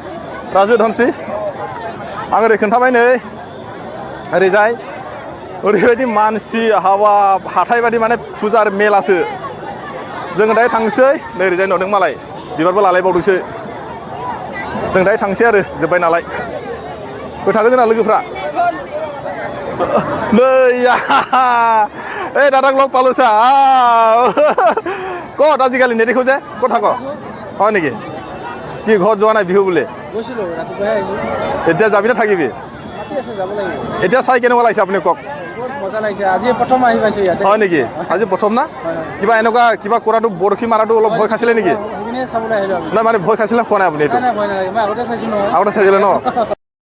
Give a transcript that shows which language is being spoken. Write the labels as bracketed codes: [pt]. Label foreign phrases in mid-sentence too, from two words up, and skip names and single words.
[brx] आं ओरै खोन्थाबाय नै ओरैजाय ओरैबायदि मानसि हावा हाथाय बादि माने फुजा मेलासो जोङो दायो थांसै नै ओरैजाय नुदों मालाय बिबारबो लालायबावदोंसो जों दायो थांसै आरो जोब्बाय नालाय थागोन जोंना लोगोफ्रा [as] नै এই দাদাক লগ পালোঁ চা ক'ত আজিকালি নেদেখোঁ যে ক'ত থাক হয় নেকি কি ঘৰত যোৱা নাই বিহু বুলি এতিয়া যাবি নে থাকিবি এতিয়া চাই কেনেকুৱা লাগিছে আপুনি কওক হয় নেকি আজি প্ৰথম না কিবা কৰাটো বৰশী মাৰাটো অলপ ভয় খাইছিলে নেকি নাই মানে ভয় খাইছিলে খোৱা নাই আপুনি এইটো আগতে চাইছিলে ন